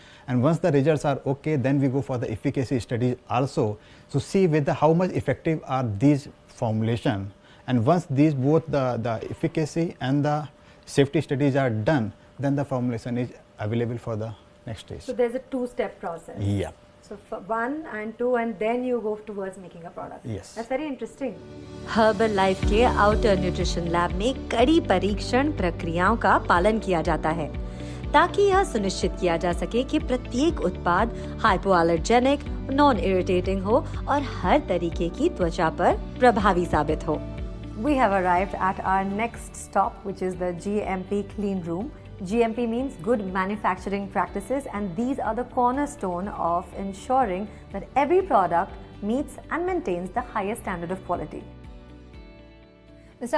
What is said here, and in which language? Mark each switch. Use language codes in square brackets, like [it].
[en] And once the results are okay, then we go for the efficacy studies also to see whether how much effective are these formulation. And once these both the efficacy and the safety studies are done, then the formulation is available for the next stage. So there's a two-step process. Yeah. So for 1 and 2 and then you go towards making a product. Yes. That's very interesting. [hi] Herbalife के outer nutrition lab में कड़ी परीक्षण प्रक्रियाओं का पालन किया जाता है ताकि यह सुनिश्चित किया जा सके कि प्रत्येक उत्पाद हाइपोअलर्जेनिक, नॉन इरिटेटिंग हो और हर तरीके की त्वचा पर प्रभावी साबित हो। [en] We have arrived at our next stop, which is the GMP clean room. GMP means good manufacturing practices, and these are the cornerstone of ensuring that every product meets and maintains the highest standard of quality. Mr.